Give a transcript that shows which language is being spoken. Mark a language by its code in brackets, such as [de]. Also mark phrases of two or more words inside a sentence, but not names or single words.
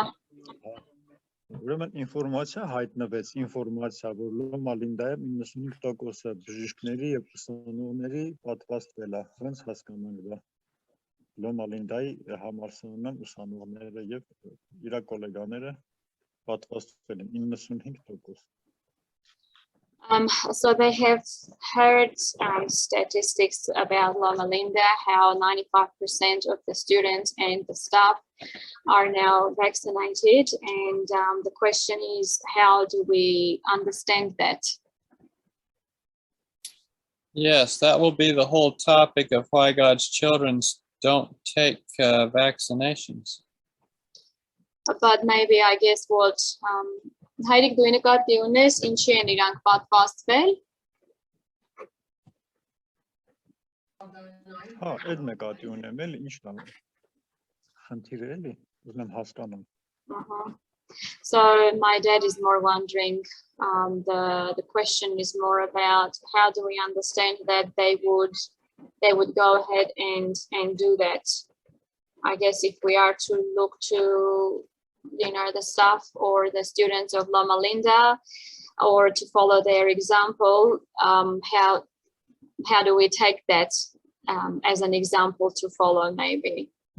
[hy] Ուրեմն ինֆորմացիա հայտնվեց, ինֆորմացիա, որ Լոմա Լինդայում 95%-ը բժիշկների եւ ուսանողների պատվաստվել է, ոնց հասկանանք դա։ Լոմա Լինդայի համալսարանում ուսանողները եւ իր գոլեգաները պատվաստվել են 95%։ [en] So they have heard statistics about Loma Linda, how 95% of the students and the staff are now vaccinated. And the question is, how do we understand that? Yes, that will be the whole topic of why God's children don't take vaccinations. But maybe I guess what [hy] Հայրիկ դու նկատի ունես ինչի են իրանք պատվաստվել։ Հա, այդ նկատի ունեմ, էլի ինչ տամ։ Խնդիրը էլի, ուզում հասկանում։ [en] So my dad is more wondering, the question is more about how do we understand that they would go ahead and do that. I guess if we are to look to the staff or the students of Loma Linda, or to follow their example, how do we take that as an example to follow maybe?